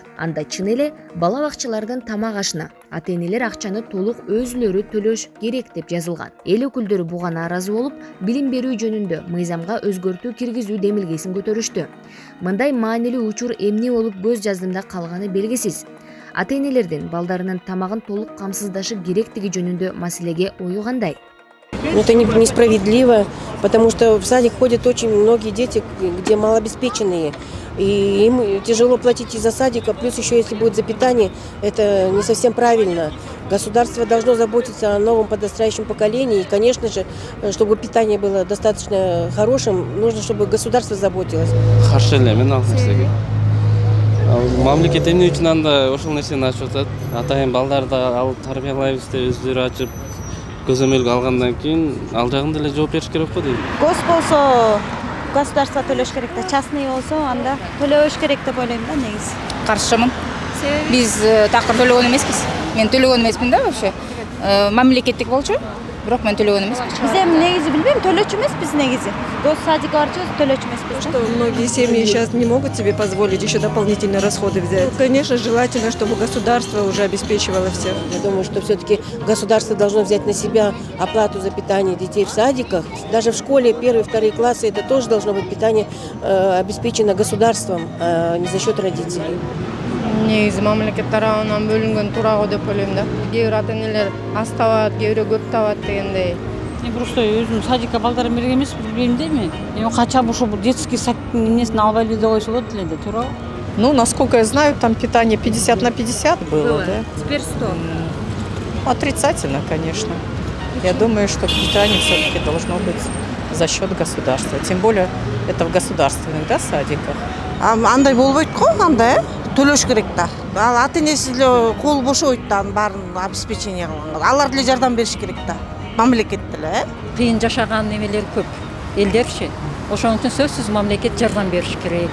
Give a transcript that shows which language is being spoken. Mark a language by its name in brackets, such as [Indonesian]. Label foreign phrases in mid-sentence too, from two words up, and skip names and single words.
[Kyrgyz] Анда чын эле бала бакчалардын тамак ашына ата-энелер акчаны толук өзүлөрү төлөш керек деп жазылган. Эл өкүлдөрү буга нааразы болуп, билим берүү жөнүндө мыйзамга өзгөртүү киргизүү демилгесин көтөрүштү. Мындай маанилүү учур эмне болуп көз жаздымда калганы белгисиз. Ата-энелердин балдарынын тамагын толук камсыздашы керектиги жөнүндө маселеге ою кандай? [Russian] Это несправедливо, потому что в садик ходят очень многие дети, где малообеспеченные. И им тяжело платить и за садик, а плюс еще если будет за питание, это не совсем правильно. Государство должно заботиться о новом подрастающем поколении. И, конечно же, чтобы питание было достаточно хорошим, нужно, чтобы государство заботилось. [Kyrgyz] Мамлекет эмне үчүн анда ошол нерсени ачып атат? Атайын балдарды алып тарбиялайбыз деп өздөрү ачып көзөмөлгө алгандан кийин ал жагын деле жооп бериш керек го дейм. Гос болсо государство төлөш керек да, частный болсо анда төлөбөш керек деп ойлойм да негизи. Каршымын. Биз такыр төлөгөн эмеспиз. Мен төлөгөн эмесмин да вообще. Мамлекеттик болчу, бирок мен төлөгөн эмесмин. Биз эми негизи билбейм, төлөөчү эмеспиз негизи. Гос садикке барчубуз, төлөөчү эмеспиз. [Russian] Что многие семьи сейчас не могут себе позволить еще дополнительные расходы взять. Конечно, желательно, чтобы государство уже обеспечивало всех. Я думаю, что все-таки государство должно взять на себя оплату за питание детей в садиках. Даже в школе 1-2 классы это тоже должно быть питание обеспечено государством, а не за счет родителей. [Kyrgyz] Негизи мамлекет тарабынан бөлүнгөн туура деп ойлойм да. Кээ бир ата-энелер аз табат, кээ бирөө көп табат дегендей. Мен просто өзүм садикке балдарым берген эмес, билбейм да эми. Эми качан ошо [Russian] детский садиктин [Kyrgyz] эмнесин албай эле деп койсо болот эле да, туура. [Russian] Ну, насколько я знаю, там питание 50 на 50 было, да? Теперь 100. Отрицательно, конечно. Я думаю, что питание все-таки должно быть за счет государства. Тем более это в государственных, да, садиках. [Kyrgyz] Андай болбойт го, анда, төлөш керек да. Ал ата-энеси эле кол бошойт да, баарын обеспечение кылганга. Алар деле жардам бериш керек да. Мамлекет деле, Кыйын жашаган немелер көп, элдерчи. Ошон үчүн сөзсүз мамлекет жардам бериш керек.